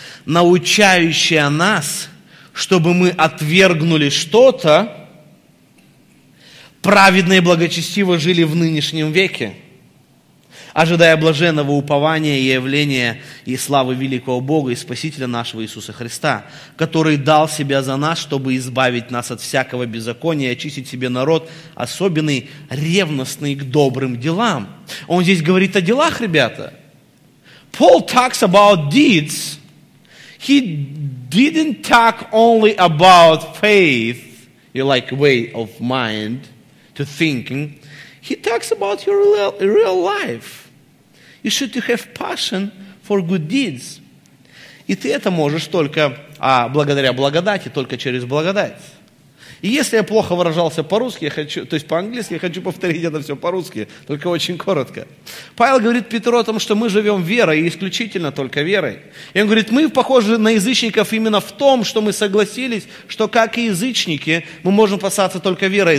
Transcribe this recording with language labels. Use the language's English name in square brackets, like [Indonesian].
[Russian] Научающая нас, чтобы мы отвергнули что-то, праведно и благочестиво жили в нынешнем веке, ожидая блаженного упования и явления и славы великого Бога и Спасителя нашего Иисуса Христа, который дал себя за нас, чтобы избавить нас от всякого беззакония и очистить себе народ, особенный, ревностный к добрым делам. Он здесь говорит о делах, ребята. [English] Paul talks about deeds. He didn't talk only about faith, your like way of mind to thinking. He talks about your real life. You should have passion for good deeds. [Russian] И ты это можешь только благодаря благодати, только через благодать. И если я плохо выражался по-русски, то есть по-английски, я хочу повторить это все по-русски, только очень коротко. Павел говорит Петру о том, что мы живем верой, и исключительно только верой. И он говорит, мы похожи на язычников именно в том, что мы согласились, что как и язычники, мы можем спасаться только верой.